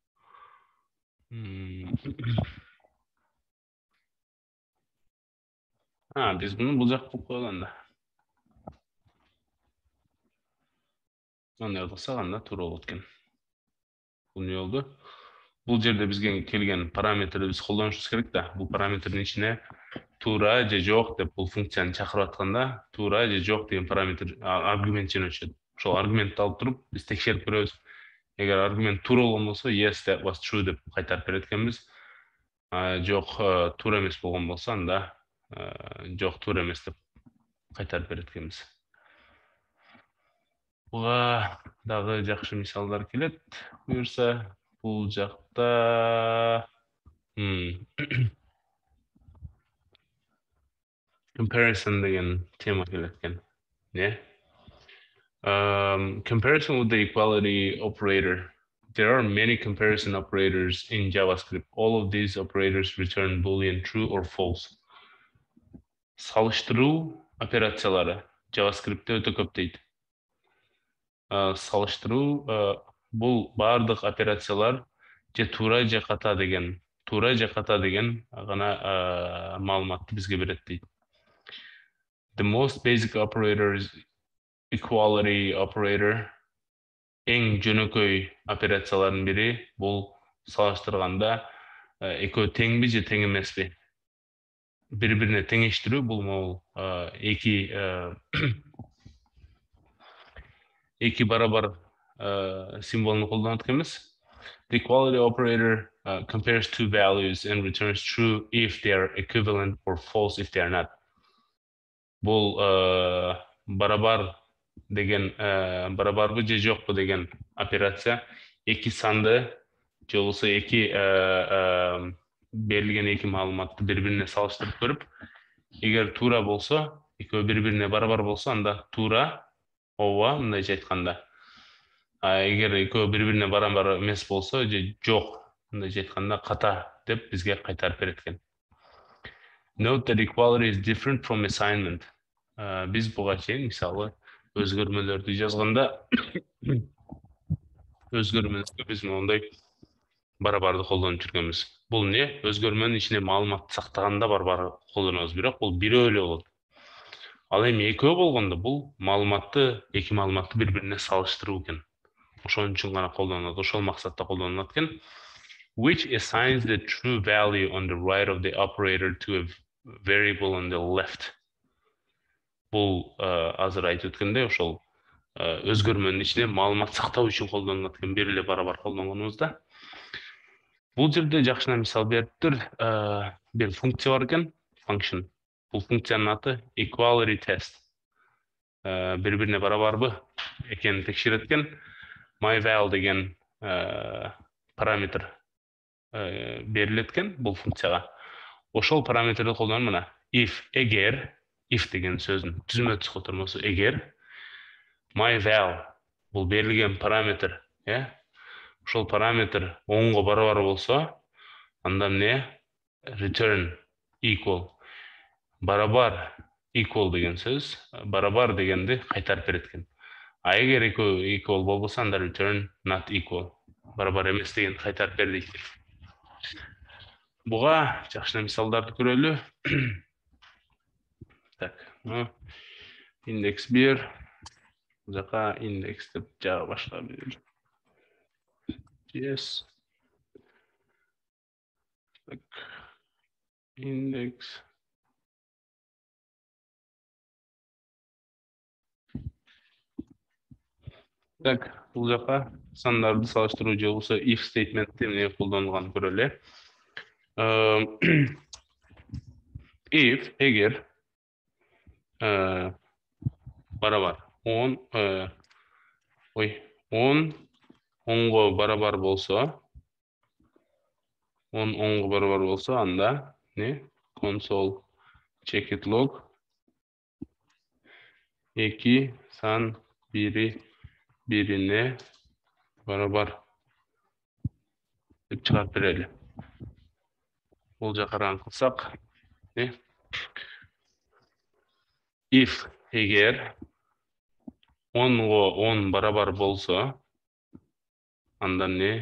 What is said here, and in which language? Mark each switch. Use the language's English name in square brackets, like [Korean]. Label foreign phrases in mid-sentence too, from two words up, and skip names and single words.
[Kyrgyz] Биз муну бул жак кылып койгон да. Андай кылсак анда туура болот экен. Бул не болду? Бул жерде бизге келген параметрди биз колдонушубуз керек да. Бул параметрдин ичине туура же жок деп бул функцияны чакырып атканда, туура же жок деген параметр аргумент жөнөтүшөт. Ошол аргументти алып туруп биз текшерип көрөбүз. Эгер аргумент туура болгон болсо, [English] yes that was true деп кайтарып берет экенбиз. [Kyrgyz] Жок, туура эмес болгон болсо, анда жок, туура эмес деп кайтарып берет экенбиз. Буга дагы жакшы мисалдар келет. Буюрса, бул жакта comparison деген тема келет экен. Не? [English] Comparison with the equality operator. There are many comparison operators in JavaScript. All of these operators return Boolean true or false. [Kyrgyz] Салыштыруу операциялары JavaScript'te өтө көп дейт. Салыштыруу бул бардык операциялар же туура же ката деген гана маалыматты бизге берет дейт. [English] The most basic operator is equality operator. [Kyrgyz] Эң жөнөкөй операциялардын бири бул салыштырганда экөө теңби же тең эмеспи? Бири-бирине теңештирүү бул эки барабар символун колдонот экенбиз. [English] The equality operator compares two values and returns true if they are equivalent or false if they are not. [Kyrgyz] Бул барабар деген барабарбы же жокпу деген операция эки санды же болбосо эки берилген эки маалыматты бири-бирине салыштырып көрүп, эгер туура болсо, экөө бири-бирине барабар болсо, анда туура, ооба, мындайча айтканда. Эгер экөө бири-бирине барабар эмес болсо же жок, мындайча айтканда ката деп бизге кайтарып берет экен. [English] Note that equality is different from assignment. [Kyrgyz] Биз буга чейин мисалы өзгөрмөлөрдү жазганда өзгөрмөлөрдө биз мондай барабарды колдонуп жүргөнбүз. Бул не? Өзгөрмөнүн ичине маалымат сактаганда барабар колдонобуз, бирок бул бирөө эле болот. Ал эми экөө болгондо бул эки маалыматты бири-бирине салыштыруу экен. Ошон үчүн гана колдонулат, ошол максатта колдонулат экен. [English] Which assigns the true value on the right of the operator to a variable on the left. [Kyrgyz] Бул азыр айтып өткөндөй ошол өзгөрмөнүн ичине маалымат сактоо үчүн колдонулат экен, бир эле барабар колдонгонубузда. Бул жерде жакшына мисал бериптир. Бир функция бар экен, function. Бул функциянын аты [English] equality test. [Kyrgyz] Бири-бирине барабарбы экенин текшерет экен. MyVal деген параметр берилет экен бул функцияга. Ошол параметрди колдонуп мына эгер деген сөздүн түзмө тормосу эгер MyVal бул берилген параметр, ошол параметр 10го барабар болсо, анда эмне? [English] Return equal. [Kyrgyz] Барабар equal деген сөз, барабар дегенди кайтарып берет экен. Эгер equal болбосо, анда [English] return not equal. [Kyrgyz] Барабар эмес дегенди кайтарып бер дейт. Буга жакшына мисалдарды көрөлү. Так, индекс 1, жака индекс деп жагы башка бир. Yes. Так, индекс. Так, бул жака сандарды салыштыруу же болбосо [English] if statementти [Kyrgyz] эмне колдонулганын көрөлү. If эгер барабар. 10 10 10-го барабар болсо, 10 10-го барабар болсо, анда не? [English] Console check it log [Kyrgyz] 2 сан бирине барабар деп чыгарып берели. Бул жака ран кылсак, не? If эгер 10-го 10 барабар болсо, анда не?